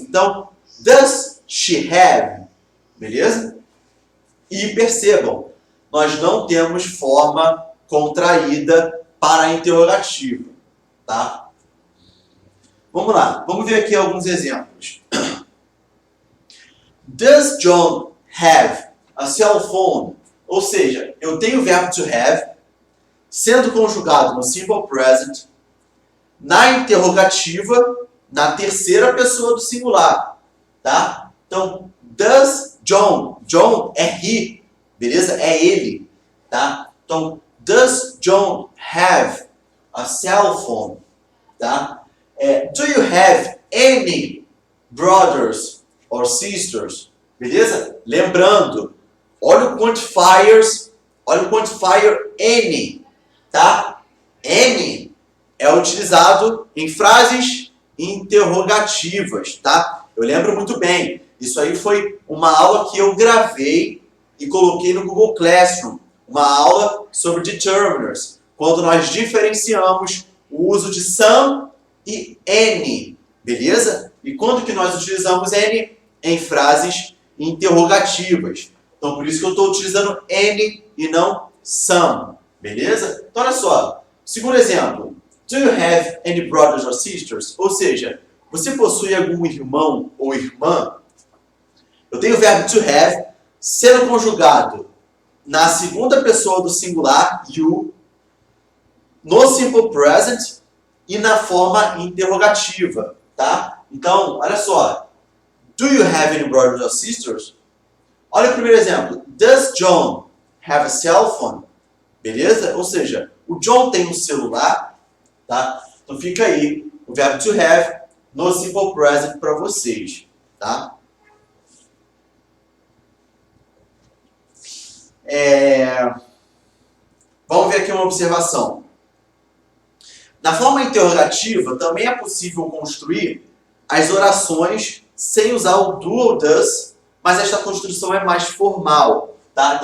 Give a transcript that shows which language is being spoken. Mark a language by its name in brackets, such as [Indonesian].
[English] Então, does she have? Beleza? [Portuguese] E percebam, nós não temos forma contraída para a interrogativa, tá? Vamos lá, vamos ver aqui alguns exemplos. [English] Does John have a cell phone? [Portuguese] Ou seja, eu tenho o verbo to have sendo conjugado no simple present, na interrogativa, na terceira pessoa do singular, tá? Então, [English] does John, [Portuguese] John é he, beleza? É ele, tá? [English] Então, does John have a cell phone, tá? Do you have any brothers or sisters? [Portuguese] Beleza? Lembrando, olha o quantifier any, tá? Any é utilizado em frases interrogativas, tá? Eu lembro muito bem. Isso aí foi uma aula que eu gravei e coloquei no Google Classroom. Uma aula sobre determiners, quando nós diferenciamos o uso de some e any, beleza? E quando que nós utilizamos any? Em frases interrogativas. Então, por isso que eu estou utilizando any e não some, beleza? Então, olha só. Segundo exemplo. [English] Do you have any brothers or sisters? [Portuguese] Ou seja, você possui algum irmão ou irmã? Eu tenho o verbo to have sendo conjugado na segunda pessoa do singular, you, no simple present e na forma interrogativa, tá? Então, olha só. [English] Do you have any brothers or sisters? [Portuguese] Olha o primeiro exemplo. [English] Does John have a cell phone? [Portuguese] Beleza? Ou seja, o John tem um celular, tá? Então fica aí o verbo to have no simple present para vocês, tá? Vamos ver aqui uma observação. Na forma interrogativa, também é possível construir as orações sem usar o do ou does, mas esta construção é mais formal, tá?